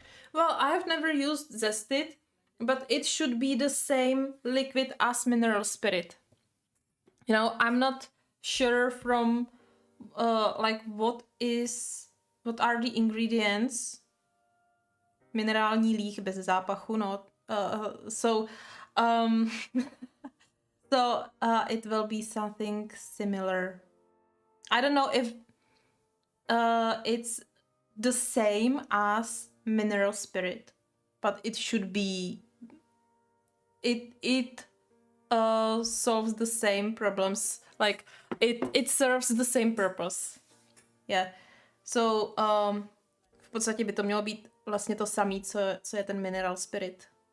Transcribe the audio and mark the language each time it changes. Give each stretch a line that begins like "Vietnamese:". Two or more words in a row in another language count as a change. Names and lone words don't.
English: Well, I've never used Zested, but it should be the same liquid as mineral spirit. You know, I'm not sure from like what are the ingredients.
Czech: Minerální líh bez zápachu, no.
English: Um, it will be something similar. I don't know if it's the same as mineral spirit, but it should be. It solves the same problems. Like it serves the same purpose. Yeah.
Czech: So v podstatě by to mělo být vlastně to samé, co je ten
English: mineral spirit.